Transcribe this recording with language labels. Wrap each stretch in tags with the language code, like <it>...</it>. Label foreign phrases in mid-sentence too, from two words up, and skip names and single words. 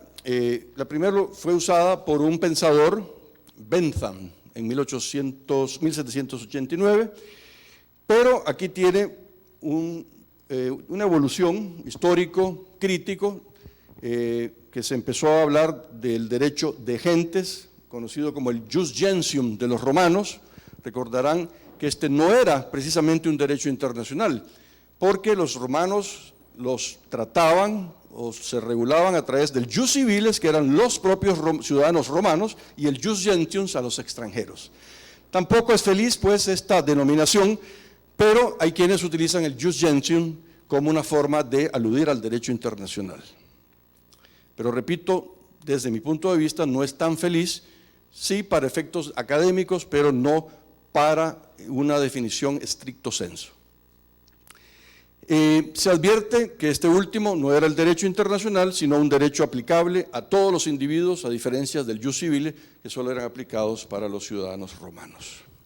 <es>La primera fue usada por un pensador, Bentham, en 1789, pero aquí tiene una evolución histórico, crítico, que se empezó a hablar del derecho de gentes, conocido como el</es> <la>jus gentium</la> <es>de los romanos. Recordarán que este no era precisamente un derecho internacional, porque los romanos los trataban o se regulaban a través del</es> <la>jus civiles,</la> <es>que eran los propios ciudadanos romanos, y el</es> <la>jus gentium</la> <es>a los extranjeros. Tampoco es feliz pues esta denominación, pero hay quienes utilizan el</es> <la>jus gentium</la> <es>como una forma de aludir al derecho internacional. Pero repito, desde mi punto de vista no es tan feliz, sí para efectos académicos, pero no para una definición</es> <la>estricto sensu.</la> <es>Se advierte que este último no era el derecho internacional, sino un derecho aplicable a todos los individuos, a diferencia del</es> <la>jus civile,</la> <es>que solo eran aplicados para los ciudadanos romanos.</es>